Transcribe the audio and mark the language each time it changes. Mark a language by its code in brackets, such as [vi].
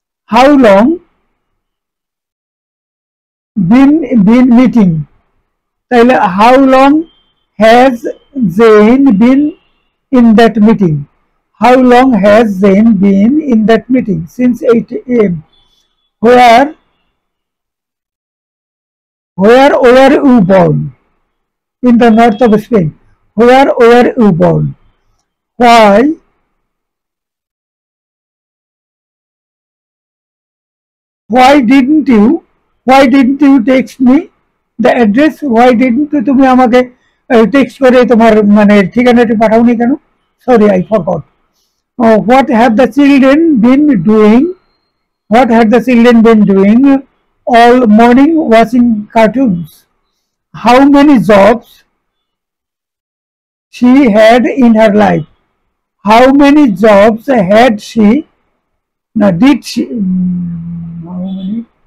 [en] How long, been meeting, তাহলে how long has Jen been in that meeting, how long has Jen been in that meeting, since 8 AM। Where, where were you born, in the north of Spain, where were you born। why why didn't you text me the address? Why didn't you [bn] তুমি আমাকে text করে তোমার মানে ঠিকানাটি পাঠাওনি কেন? [en] Sorry, I forgot. What have the children been doing? What had the children been doing all morning? Watching cartoons. How many jobs she had in her life? How many jobs had she? Now, did she? How many?